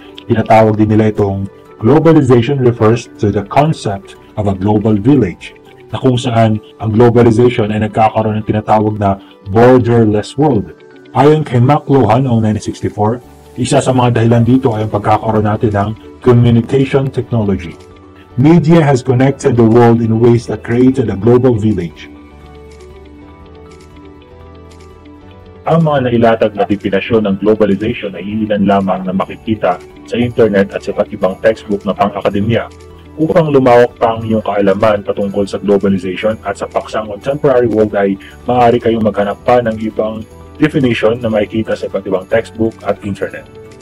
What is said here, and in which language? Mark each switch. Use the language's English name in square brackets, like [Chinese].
[Filipino] Tinatawag din nila itong [English] globalization refers to the concept of a global village, [Filipino] na kung saan ang globalization ay nagkakaroon ng tinatawag na borderless world. Ayon kay McLuhan noong 1964, isa sa mga dahilan dito ay ang pagkakaroon natin ng communication technology. [English] Media has connected the world in ways that created a global village. [Filipino] Ang mga nailatag na definasyon ng globalization ay ilan lamang na makikita sa internet at sa iba't ibang textbook na pang-akademya. Upang lumawak pa ang iyong kaalaman patungkol sa globalization at sa paksang contemporary world ay maaari kayong maghanap pa ng ibang definition na makikita sa iba't ibang textbook at internet.